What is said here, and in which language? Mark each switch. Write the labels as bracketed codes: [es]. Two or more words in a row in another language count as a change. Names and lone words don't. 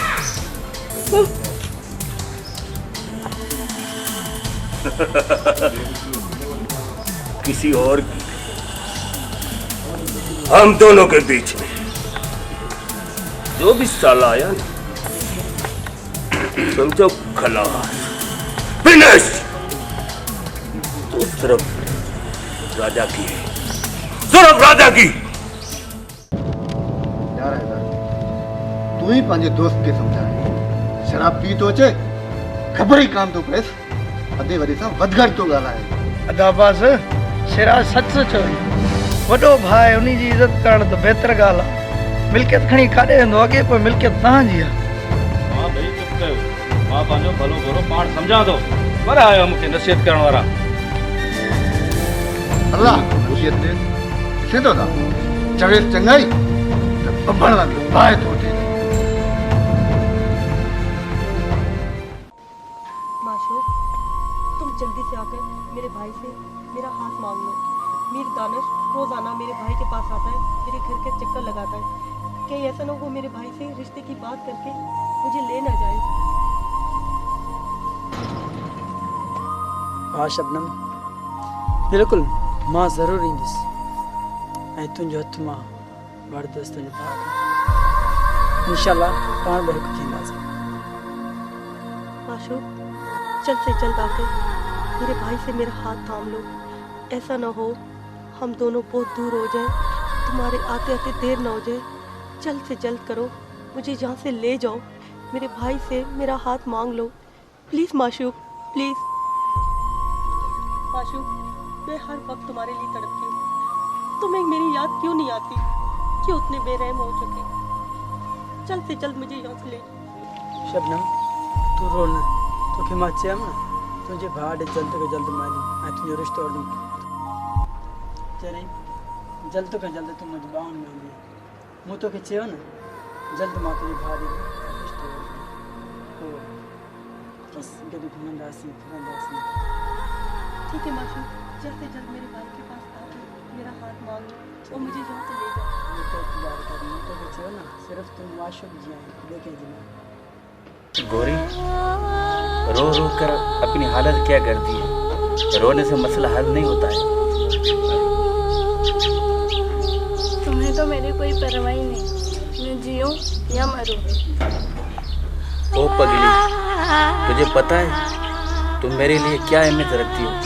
[ur] کسی اور کی، ہم دونوں کے بیچ میں جو بھی سالا آیا نا, سمجھو خلاص، فنش. تو صرف راجا کی ہے، صرف راجا کی. [sd] यार तू ही पंहिंजे दोस्त खे सम्झाए, शराब पी तो अचे, ख़बर ई कान थो पएसि, अधे वरी सां वधघट थो ॻाल्हाए। अदाबास सिराज सच चयो, वॾो भाउ उन जी इज़त करणु त बहितर ॻाल्हि आहे। मिल्कियत खणी काॾे वेंदो, अॻे पोइ मिल्कियत तव्हांजी आहे। मां भई चुप कयो, मां पंहिंजो भलो बुरो पाण सम्झां थो, पर आयो मूंखे नसीहत करण वारा। अल्लाह नसीहत ॾे, ॾिसे थो न चवेसि चङाई त बबड़ लॻे बाहि थो थिए। [ur] माशूक, تم جلدی سے آکر میرے بھائی سے میرا ہاتھ مانگ لو. میر دانش روزانہ میرے بھائی کے پاس آتا ہے، میرے گھر کے چکر لگاتا ہے. کہیں ایسا نہ ہو میرے بھائی سے رشتے کی بات کرکے مجھے لے نہ جائے. [sd] हाँ शबनम, बिल्कुल मां ज़रूर ईंदुसि ऐं तुंहिंजो हथ मां वरदुसि तुंहिंजे भाउ खे। इंशाल्लाह पाण बि हिकु थींदासीं। [ur] माशूक, جلد سے جلد آکر میرے بھائی سے میرا ہاتھ تھام لو. ایسا نہ ہو ہم دونوں بہت دور ہو جائے، تمہارے آتے آتے دیر نہ ہو جائے. جلد سے جلد کرو، مجھے یہاں سے لے جاؤ. میرے بھائی سے میرا ہاتھ مانگ لو پلیز معشوق، پلیز. معشوق، میں ہر وقت تمہارے لیے تڑپتی ہوں. تمہیں میری یاد کیوں نہیں آتی؟ کیوں اتنے بے رحم ہو چکے? جلد سے جلد مجھے یہاں سے لے جاؤ. [sd] शबनम, तू रो न, तोखे मां चयमि न तुंहिंजे भाउ ॾे जल्द खां जल्द मानी ऐं तुंहिंजो रिश्तो वठंदुमि। चई जल्द खां जल्द तूं मुंहिंजी ॿाहुनि में हूंदी। मूं तोखे चयो न जल्द मां तुंहिंजे भाउ ॾे रिश्तो वठंदुमि। बसि गॾु घुमंदासीं फिरंदासीं। [ur] ٹھیک ہے معشوق، جلد سے جلد میرے بھائی کے پاس آکر میرا ہاتھ مانگ لو اور مجھے یہاں سے لے جاؤ. میں تو انتظار کر رہی ہوں, [sd] तोखे चयो न सिर्फ तुम माशूक जी आहीं, ॿिए कंहिंजी न। [ur] گوری، رو رو کر اپنی حالت کیا کر دی ہے? رونے سے مسئلہ حل نہیں ہوتا ہے. تمہیں تو میری کوئی پروا ہی نہیں، میں جیوں یا مروں. او پگلی، تجھے پتا ہے تم میرے لیے کیا اہمیت رکھتی ہو?